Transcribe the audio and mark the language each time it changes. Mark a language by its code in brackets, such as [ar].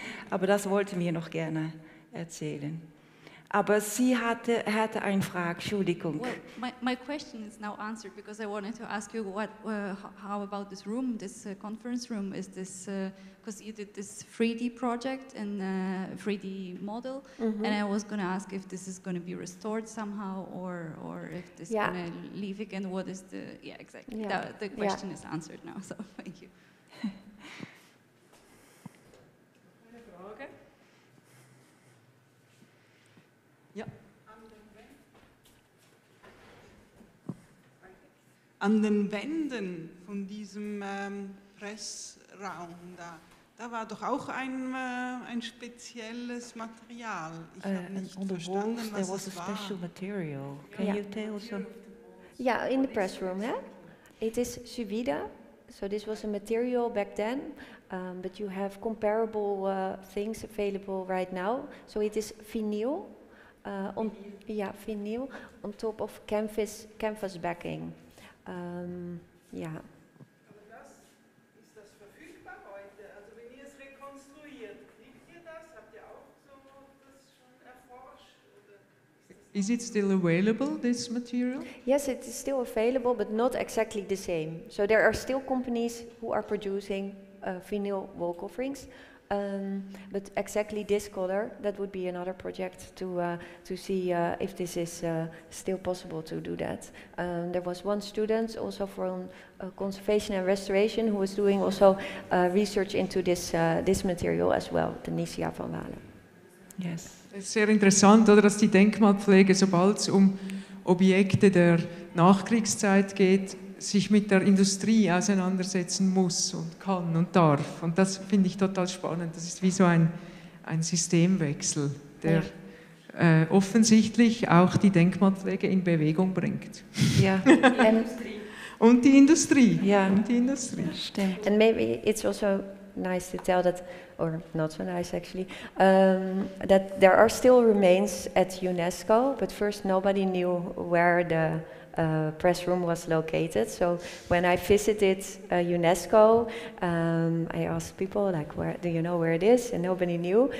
[de] Aber das wollten wir noch gerne erzählen. Aber sie hatte eine Frage, Entschuldigung. [en] Well, my question is now answered because I wanted to ask you how about this room, this conference room? Is this, because you did this 3D project and 3D model, and I was going to ask if this is going to be restored somehow or if this is going to leave again. What is the, exactly. Yeah. The question is answered now, so thank you. [de] Ja. An den Wänden von diesem Pressraum da war doch auch ein spezielles Material. Ich habe nicht verstanden, was es war. [en] Special material. Can you tell some? Yeah, in the press room, yeah. It is Suvida. So this was a material back then, but you have comparable things available right now. So it is vinyl. Vinyl on top of canvas backing. [de] Aber ist das verfügbar heute? Also wenn ihr es rekonstruiert, kriegt ihr das? Habt ihr auch so das schon erforscht? Oder [en] Is it still available, this material? Yes, it is still available, but not exactly the same. So there are still companies who are producing vinyl wall coverings. But exactly this color, that would be another project to see if this is still possible to do that. There was one student also from conservation and restoration who was doing also research into this material as well, the Nisia van Walen. Yes. [de] Es ist sehr interessant, oder, dass die Denkmalpflege, sobald es um Objekte der Nachkriegszeit geht, sich mit der Industrie auseinandersetzen muss und kann und darf. Und das finde ich total spannend. Das ist wie so ein Systemwechsel, der offensichtlich auch die Denkmalpflege in Bewegung bringt. Ja. Und die Industrie. Ja. Und die Industrie. Stimmt. [en] And maybe it's also nice to tell that, or not so nice actually, that there are still remains at UNESCO, but first nobody knew where the press room was located. So when I visited UNESCO, I asked people like, "Where do you know where it is?" And nobody knew.